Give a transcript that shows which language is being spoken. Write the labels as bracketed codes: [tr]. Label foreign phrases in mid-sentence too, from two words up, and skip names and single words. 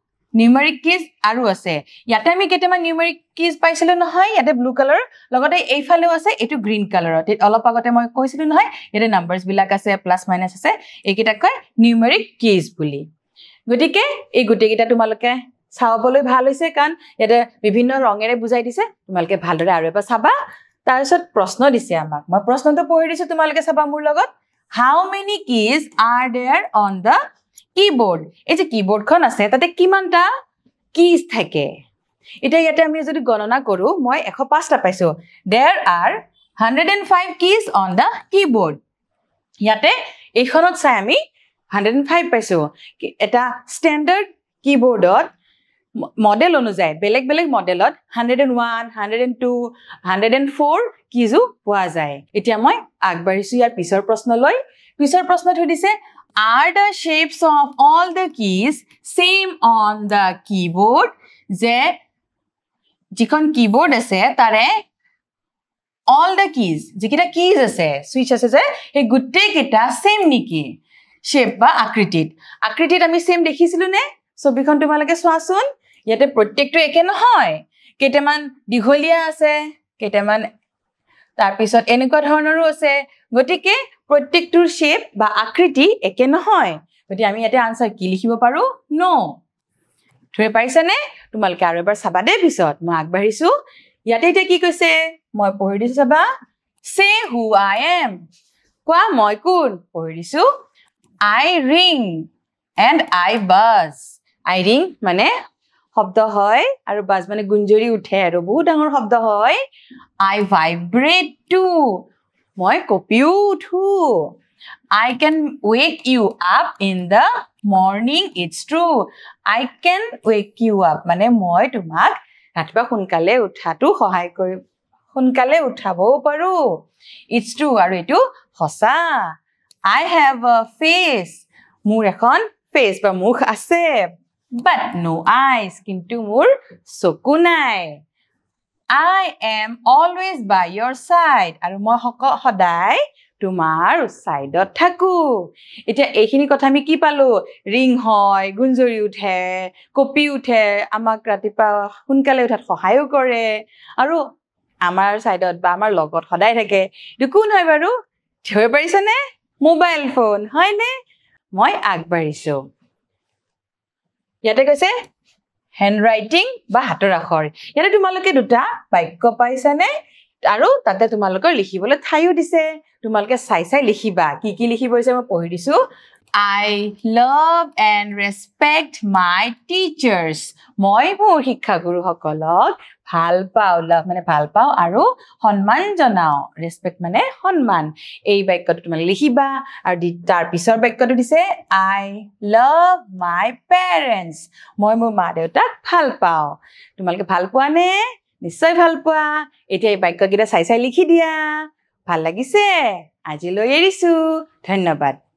[en] numeric keys [as] আৰু আছে ইয়াতে আমি কেটেমা [en] numeric keys [as] পাইছিলো নহয় ইয়াতে [en] blue colour [as] লগতে এইফালেও আছে এটো গ্ৰীন কালাৰত অলপ আগতে মই কৈছিলো নহয় ইয়াতে নাম্বাৰস বিলাক আছে [en] plus minus [as] আছে এইকেইটা কয় নিউমেৰিক কিজ বুলি গতিকে এই গুটেকিটা তোমালোকে চাবলৈ ভাল হৈছে কান ইয়াতে বিভিন্ন ৰঙেৰে বুজাই দিছে তোমালোকে ভালদৰে আৰু এবাৰ চাবা তাৰপিছত প্ৰশ্ন দিছে আমাক মই প্ৰশ্নটো পঢ়ি দিছো তোমালোকে চাবা মোৰ লগত [en] how many keys are there on the keyboard [as] এই যে keyboardখন আছে তাতে কিমানটা keys থাকে এটা ইয়াতে আমি যদি গণনা কৰো মই 105টা পাইছো [en] there are 105 keys on the keyboard [as] ইয়াতে এইখনত চাই আমি 105 পাইছো এটা স্ট্যান্ডার্ড কিবোর্ডত মডেল অনুযায়ী বেলেগ বেলেগ মডেলত 101 102 104 কিজু পোৱা যায় এতিয়া মই আগবাঢ়িছো ইয়াৰ পিছৰ প্ৰশ্নটো দিছে [en] are the shapes of all the keys same on the keyboard [as] যে যিখন কিবোর্ড আছে তাৰে [en] all the keys [as] যিকিটা keys আছে সুইচ আছে যে এই গুটেই কিটা সেম নেকি shape বা আকৃতিত আমি সেম দেখিছিলো নে ছবিখন তোমালোকে চোৱাচোন ইয়াতে প্ৰত্যেকটো একে নহয় কেটেমান দিঘলিয়া আছে কেটেমান তাৰ পিছত এনেকুৱা ধৰণৰো আছে গতিকে প্ৰত্যেকটোৰ শেপ বা আকৃতি একে নহয় গতিকে আমি ইয়াতে আনসাৰ কি লিখিব পাৰো নো ধৰে পাইছা নে তোমালোকে আৰু এবাৰ চাবা দে পিছত মই আগবাঢ়িছো ইয়াতে এটা কি কৈছে মই পঢ়ি দিছো চাবা [en] say who I am [as] কোৱা মই কোন পঢ়ি দিছো [en] I ring and I buzz I ring মানে [as] শব্দ হয় আৰু বাজ মানে গুঞ্জৰি উঠে আৰু বহুত ডাঙৰ শব্দ হয় [en] I vibrate too [as] মই কপিও উঠো [en] I can wake you up in the morning it's true I can wake you up [as] মানে মই তোমাক ৰাতিপুৱা সোনকালে উঠাটো সহায় কৰি সোনকালে উঠাবও পাৰো [en] it's true [as] আৰু এটো সঁচা [en] I have a face [as] মোৰ এখন face বা মুখ আছে [en] but no eyes [as] কিন্তু মোৰ চকু নাই [en] I am always by your side [as] আৰু মই সদায় তোমাৰ সাইডত থাকো এতিয়া এইখিনি কথা আমি কি পালো ৰিং হয় গুঞ্জৰি উঠে কপি উঠে আমাক ৰাতিপুৱা সোনকালে উঠাত সহায় কৰে আৰু আমাৰ সাইডত বা আমাৰ লগত সদায় থাকে এটো কোন হয় বাৰু ধৰিব পাৰিছা নে [en] mobile phone [as] হয় নে মই আগবাঢ়িছো ইয়াতে কৈছে handwriting বা হাতৰ আখৰ ইয়াতে তোমালোকে দুটা বাক্য পাইছা নে আৰু তাতে তোমালোকৰ লিখিবলৈ ঠাইও দিছে তোমালোকে চাই লিখিবা কি লিখিব হৈছে মই পঢ়ি দিছো [en] I love and respect my teachers [as] মই মোৰ শিক্ষাগুৰু সকলক ভাল পাও love মানে ভাল পাও আৰু সন্মান জনাও respect মানে সন্মান এই বাক্যটো তোমালোকে লিখিবা আৰু তাৰ পিছৰ বাক্যটো দিছে [en] I love my parents [as] মই মোৰ মা দেউতাক ভাল পাও তোমালোকে ভাল পোৱা নে নিশ্চয় ভাল পোৱা এতিয়া এই বাক্যকেইটা চাই লিখি দিয়া ভাল লাগিছে আজিলৈ এৰিছো ধন্যবাদ